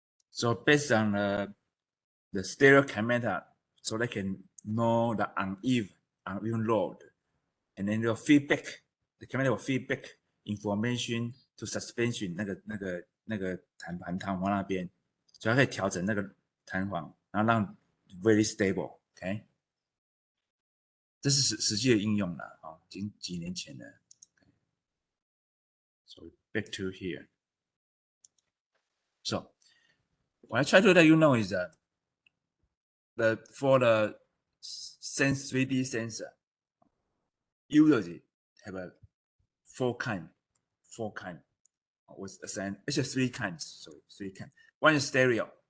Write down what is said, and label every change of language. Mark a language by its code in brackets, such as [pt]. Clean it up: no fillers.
[en] So based on the stereo camera, so they can know the uneven road, and then the feedback, the camera will feedback information to suspension [zh] 那个弹簧那边，所以它可以调整那个弹簧，然后让 [en] very stable。 OK， [zh] 这是实际的应用了啊，已经几年前了。 [en] So back to here. So what I try to let you know is that for the 3D sensor, usually have a four kind was assigned. It's just three kinds. Sorry, three kinds. One is stereo.